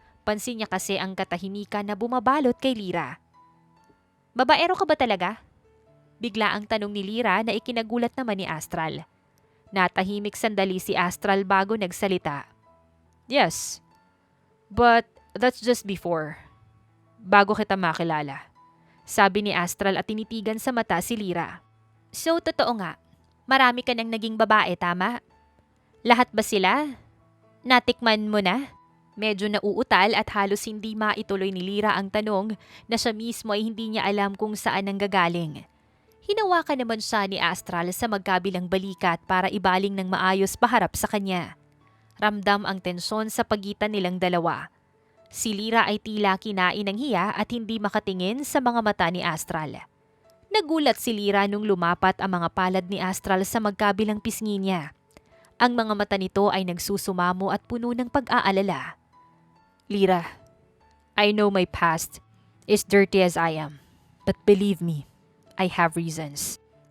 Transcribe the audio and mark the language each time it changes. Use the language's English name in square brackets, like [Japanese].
[Filipino] Pansin niya kasi ang katahimikan na bumabalot kay Lyra. Babaero ka ba talaga? Bigla ang tanong ni Lyra na ikinagulat naman ni Astral. Natahimik sandali si Astral bago nagsalita. [English] Yes, but that's just before. [Filipino] Bago kita makilala. Sabi ni Astral at tinitigan sa mata si Lyra. So, totoo nga. Marami ka nang naging babae, tama? Lahat ba sila? Natikman mo na? Medyo nauutal at halos hindi maituloy ni Lyra ang tanong na siya mismo ay hindi niya alam kung saan ang gagaling. Hinawakan naman siya ni Astral sa magkabilang balikat para ibaling ng maayos paharap sa kanya. Ramdam ang tensyon sa pagitan nilang dalawa. Si Lyra ay tila kinain ng hiya at hindi makatingin sa mga mata ni Astral. Nagulat si Lyra nung lumapat ang mga palad ni Astral sa magkabilang pisngi niya. Ang mga mata nito ay nagsusumamo at puno ng pag-aalala. [English] Lyra, I know my past is dirty as I am, but believe me, I have reasons.